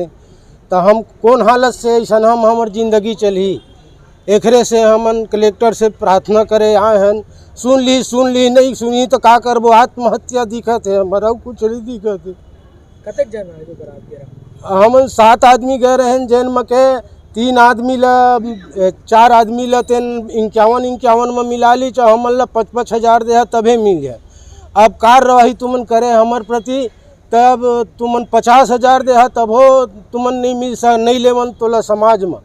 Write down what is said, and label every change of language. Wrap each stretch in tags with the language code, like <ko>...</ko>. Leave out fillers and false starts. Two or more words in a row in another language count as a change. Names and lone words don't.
<hne>तो हम कौन हालत से ऐसा हम हमार जिंदगी चली। एकरे से हमन कलेक्टर से प्रार्थना करे आए हैं, सुन ली नहीं सुनी तो का करबो, आत्महत्या दिखत है, हमारा कुछ नहीं दिखत है। कतक जन आए बरात गेरा? हम 7 आदमी गए रहे, जैन में के 3 आदमी ला 4 आदमी ला 51 में मिला ली, चाहे हमन ला 5,000 दे तभे मिल जाए। अब कार्यवाही तुमन करे हमार प्रति, तब तुमन 50,000 दे तब हो तुमन नहीं मिल नहीं लेवन तोला समाज में।</hne>